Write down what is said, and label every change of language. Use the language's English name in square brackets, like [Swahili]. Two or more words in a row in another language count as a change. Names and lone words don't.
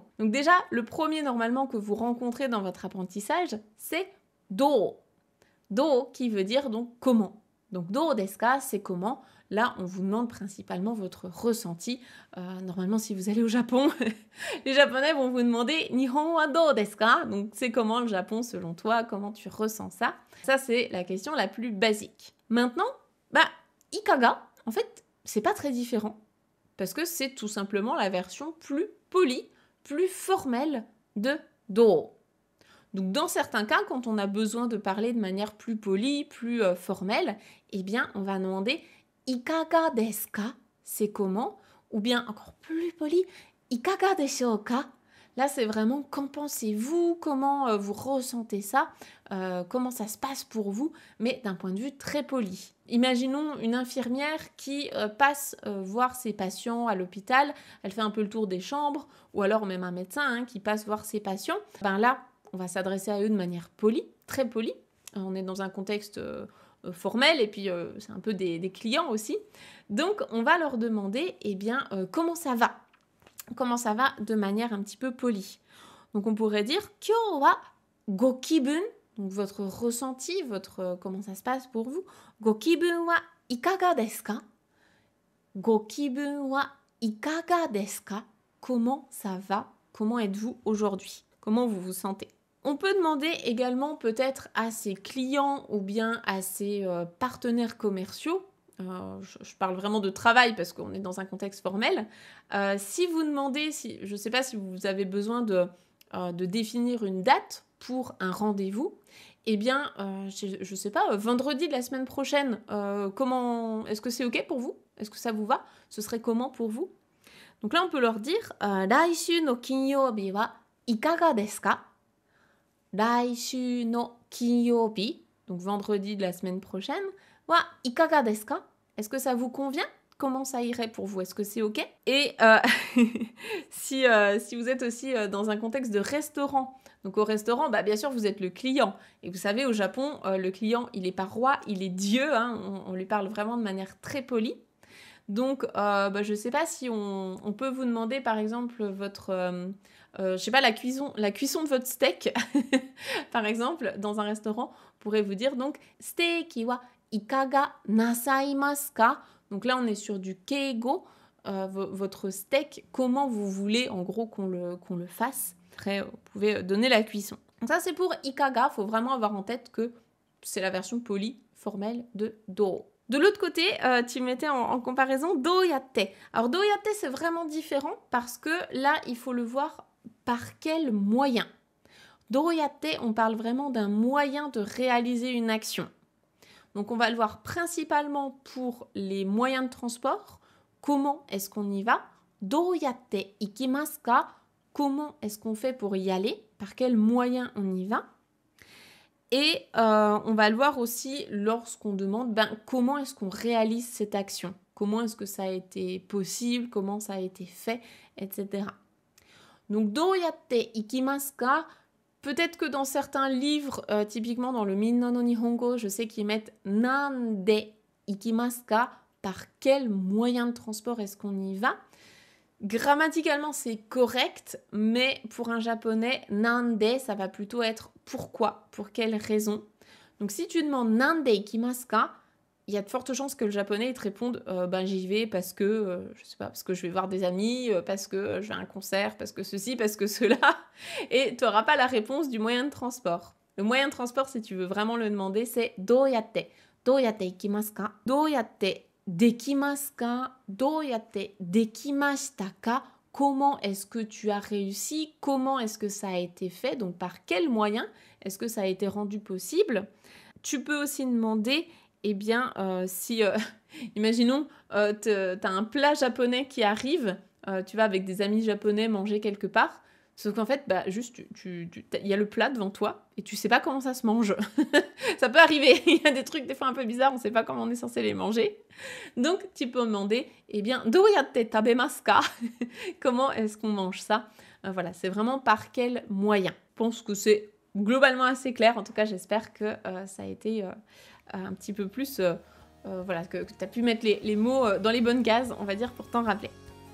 [French] Donc déjà, le premier normalement que vous rencontrez dans votre apprentissage, c'est do. Do qui veut dire donc comment. Donc [Japanese] どうですか, [French] c'est comment. Là, on vous demande principalement votre ressenti. Normalement, si vous allez au Japon, les Japonais vont vous demander [Japanese] 日本はどうですか. [French] Donc c'est comment le Japon selon toi, comment tu ressens ça. Ça, c'est la question la plus basique. Maintenant, ikaga, en fait, c'est pas très différent. Parce que c'est tout simplement la version plus polie, plus formelle de do. Donc dans certains cas, quand on a besoin de parler de manière plus polie, plus formelle, eh bien on va demander [Japanese] いかがですか, [French] c'est comment, ou bien encore plus poli, [Japanese] いかがでしょうか. [French] Là, c'est vraiment qu'en pensez-vous, comment vous ressentez ça, comment ça se passe pour vous, mais d'un point de vue très poli. Imaginons une infirmière qui passe voir ses patients à l'hôpital, elle fait un peu le tour des chambres, ou alors même un médecin qui passe voir ses patients. Là, on va s'adresser à eux de manière polie, très polie. On est dans un contexte formel et puis c'est un peu des clients aussi. Donc, on va leur demander, comment ça va ? Comment ça va de manière un petit peu polie. Donc, on pourrait dire [Japanese] 今日はご気分, [French] donc votre ressenti, comment ça se passe pour vous. [Japanese] ご気分はいかがですか？ご気分はいかがですか? [French] Comment ça va? Comment êtes-vous aujourd'hui? Comment vous vous sentez? On peut demander également peut-être à ses clients ou bien à ses partenaires commerciaux, je parle vraiment de travail parce qu'on est dans un contexte formel, si vous demandez, je ne sais pas si vous avez besoin de définir une date pour un rendez-vous, je ne sais pas, vendredi de la semaine prochaine, est-ce que c'est OK pour vous? Est-ce que ça vous va? Ce serait comment pour vous? Donc là, on peut leur dire [Japanese] 来週の金曜日はいかがですか? 来週の金曜日, [French] donc vendredi de la semaine prochaine, [Japanese] はいかがですか? [French] Est-ce que ça vous convient? Comment ça irait pour vous? Est-ce que c'est OK? Et si vous êtes aussi dans un contexte de restaurant, donc au restaurant, bien sûr, vous êtes le client. Et vous savez, au Japon, le client, il n'est pas roi, il est Dieu. On lui parle vraiment de manière très polie. Donc, je ne sais pas si on peut vous demander, par exemple, je sais pas, la cuisson de votre steak, par exemple, dans un restaurant, on pourrait vous dire donc [Japanese] ステーキはいかがなさいますか? [French] Donc là, on est sur du keigo, votre steak, comment vous voulez, en gros, qu'on le fasse. Après, vous pouvez donner la cuisson. Donc ça, c'est pour ikaga. Il faut vraiment avoir en tête que c'est la version polie, formelle de do. De l'autre côté, tu mettais en comparaison doyatte. Alors doyatte, c'est vraiment différent parce que là, il faut le voir par quel moyen. Doyatte, on parle vraiment d'un moyen de réaliser une action. Donc on va le voir principalement pour les moyens de transport. Comment est-ce qu'on y va? [Japanese] どうやって行きますか? [French] Comment est-ce qu'on fait pour y aller? Par quel moyen on y va? Et on va le voir aussi lorsqu'on demande comment est-ce qu'on réalise cette action, comment est-ce que ça a été possible, comment ça a été fait, etc. Donc, [Japanese] どうやって行きますか? [French] Peut-être que dans certains livres, typiquement dans le Minna no Nihongo, je sais qu'ils mettent [Japanese] 何で行きますか? [French] Par quel moyen de transport est-ce qu'on y va? Grammaticalement, c'est correct, mais pour un japonais, nande, ça va plutôt être pourquoi, pour quelle raison. Donc si tu demandes [Japanese] 何で行きますか, [French] il y a de fortes chances que le japonais te réponde j'y vais parce que, je sais pas, parce que je vais voir des amis, parce que je vais à un concert, parce que ceci, parce que cela, et tu n'auras pas la réponse du moyen de transport. Le moyen de transport, si tu veux vraiment le demander, c'est doyatte. [Japanese] どうやって行きますか？どうやってできますか? どうやってできましたか? [French] Comment est-ce que tu as réussi? Comment est-ce que ça a été fait? Donc par quel moyen est-ce que ça a été rendu possible? Tu peux aussi demander, si, imaginons, tu as un plat japonais qui arrive, tu vas avec des amis japonais manger quelque part, Sauf qu'en fait, bah, juste, il y a le plat devant toi et tu sais pas comment ça se mange. Ça peut arriver, il y a des trucs des fois un peu bizarres, on sait pas comment on est censé les manger. Donc, tu peux demander, eh bien, [Japanese] どうやって食べますか? [French] Comment est-ce qu'on mange ça? Voilà, c'est vraiment par quel moyen? Je pense que c'est globalement assez clair. En tout cas, j'espère que ça a été un petit peu plus... voilà, que tu as pu mettre les mots dans les bonnes cases, on va dire, pour t'en rappeler.